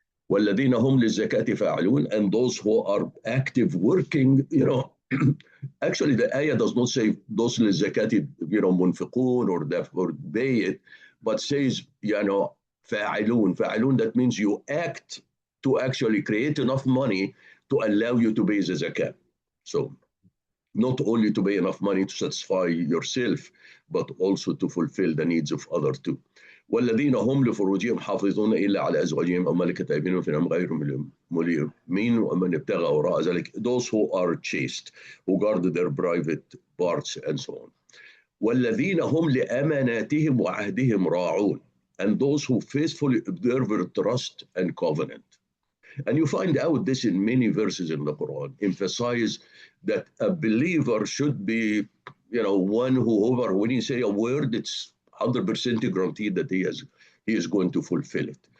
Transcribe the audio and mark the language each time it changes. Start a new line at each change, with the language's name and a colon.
Arabic: وَالَّذِينَ هُمْ لِلزَّكَاةِ فَاعِلُونَ,
English: and those who are active working, actually the ayah does not say those
Arabic: لِلزَّكَاةِ منفقون
English: or pay it, but says فَاعِلُونَ. فَاعِلُونَ, that means you act to actually create enough money to allow you to pay the zakat. So not only to pay enough money to satisfy yourself, but also to fulfill the needs of others too.
Arabic: والذين هم لفروجهم حافظون إلا على أزواجهم أو ملكت أيمانهم فإنهم غير ملومين ومن ابتغى وراء ذلك,
English: those who are chaste, who guard their private parts and so on.
Arabic: والذين هم لأماناتهم وعهدهم راعون,
English: and those who faithfully observe their trust and covenant. And you find out this in many verses in the Quran, emphasize that a believer should be, one whoever, when you say a word, it's 100% guaranteed that he is going to fulfill it.